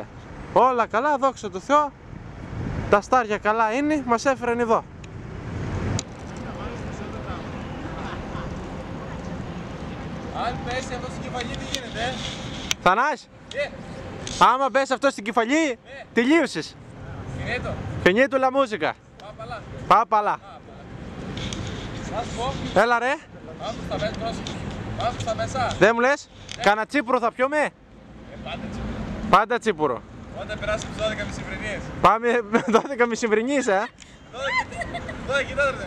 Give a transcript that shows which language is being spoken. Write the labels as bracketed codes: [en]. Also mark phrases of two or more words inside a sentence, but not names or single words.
[el] Όλα καλά, δόξα τω Θεώ. Τα στάρια καλά είναι, μας έφεραν εδώ. Αν πέσει αυτό στην κεφαλή, τι γίνεται, Θανάση! Άμα πέσει αυτό στην κεφαλή, τελείωσες. [it] Finito. Finito la musica. [el] Πάπαλα. Πάπαλα. Να σου πω, Έλα ρε. πάμε στα μέσα, πρόσεχε. Πάμε στα μέσα. Δεν μου λες, κάνα τσίπουρο θα πιούμε. Πάντα τσίπουρο. Πάντα τσίπουρο. Όταν περάσουμε τις 12 μεσημβρινίες. Πάμε 12 μεσημβρινής, 12 κοιτάτε δεν.